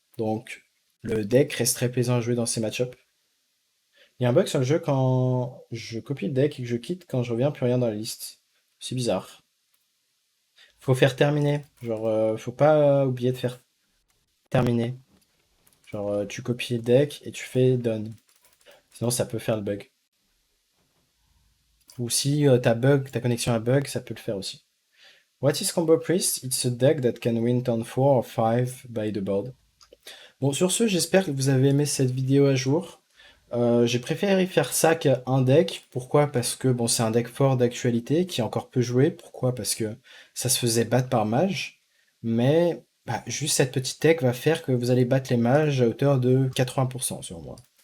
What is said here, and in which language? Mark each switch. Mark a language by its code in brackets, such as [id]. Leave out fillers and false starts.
[fr] Donc le deck reste très plaisant à jouer dans ces match-ups. Il y a un bug sur le jeu quand je copie le deck et que je quitte, quand je reviens, plus rien dans la liste. C'est bizarre. Faut faire terminer. Genre, faut pas oublier de faire terminer. Genre, tu copies le deck et tu fais done. Sinon, ça peut faire le bug. Ou si ta connexion a bug, ça peut le faire aussi. [en] What is Combo Priest? It's a deck that can win turn 4 or 5 by the board. [fr] Bon, sur ce, j'espère que vous avez aimé cette vidéo à jour. J'ai préféré faire ça qu'un deck. Pourquoi? Parce que bon, c'est un deck fort d'actualité qui est encore peu joué. Pourquoi? Parce que ça se faisait battre par mage. Mais bah, juste cette petite deck va faire que vous allez battre les mages à hauteur de 80% sur moi.